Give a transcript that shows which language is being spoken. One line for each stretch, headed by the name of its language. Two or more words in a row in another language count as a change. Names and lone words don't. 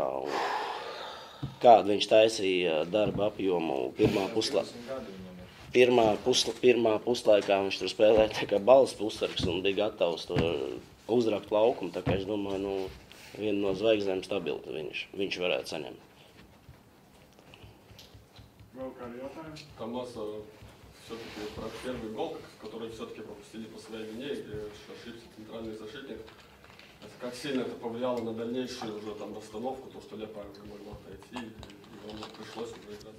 Latvian: Un kādu viņš taisīja darba apjomu pirmā puslaikā viņš tur spēlēja tā kā balas pussargs un bija gatavs to uzrakt laukumu. Tā kā es domāju, vienu no zvaigznēm stabili viņš varētu saņemt.
Russian: Там нас все-таки про первый гол, который все-таки пропустили по своей вине, где ошибся центральный защитник. Как сильно это повлияло на дальнейшую уже там расстановку, то, что Лепа могла отойти, и ему пришлось уже играть.